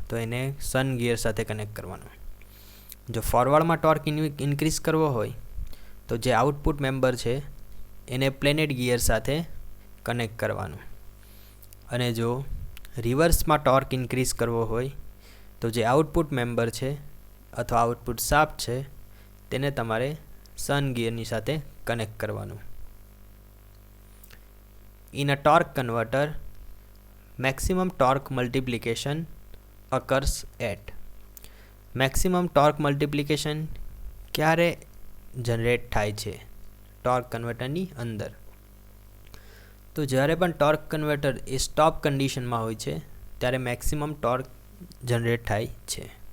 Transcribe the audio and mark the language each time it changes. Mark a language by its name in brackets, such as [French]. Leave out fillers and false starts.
[Gujarati] તો એને સન ગિયર સાથે કનેક્ટ કરવાનો. જો ફોરવર્ડમાં ટોર્ક ઇન્ક્રીઝ કરવો હોય તો જે આઉટપુટ મેમ્બર છે એને પ્લેનેટ ગિયર સાથે કનેક્ટ કરવાનું. અને જો રિવર્સમાં ટોર્ક ઇન્ક્રીઝ કરવો હોય તો જે આઉટપુટ મેમ્બર છે અથવા આઉટપુટ શાફ્ટ છે તેને તમારે સન ગિયરની સાથે કનેક્ટ કરવાનું. In a torque converter, [English] maximum torque multiplication occurs at. [Gujarati] Maximum torque multiplication ક્યારે જનરેટ થાય છે ટોર્ક કન્વર્ટરની અંદર? તો જ્યારે પણ ટોર્ક કન્વર્ટર એ સ્ટોપ કન્ડિશનમાં હોય છે ત્યારે મેક્સિમમ ટોર્ક જનરેટ થાય છે.